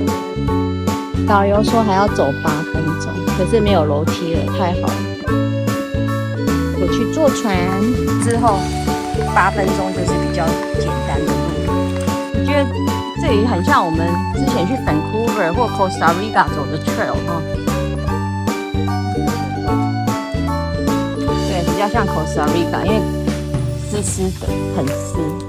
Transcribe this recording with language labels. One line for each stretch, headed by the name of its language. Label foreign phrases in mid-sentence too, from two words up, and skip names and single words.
Chinese: 導遊說還要走8分鐘，可是沒有樓梯了，太好了。我去坐船之後8分鐘就是比較簡單的路。我覺得這裡很像我們之前去 Vancouver 或 Costa Rica 走的 trail 哈。對，比較像 Costa Rica，因為濕濕的，很濕。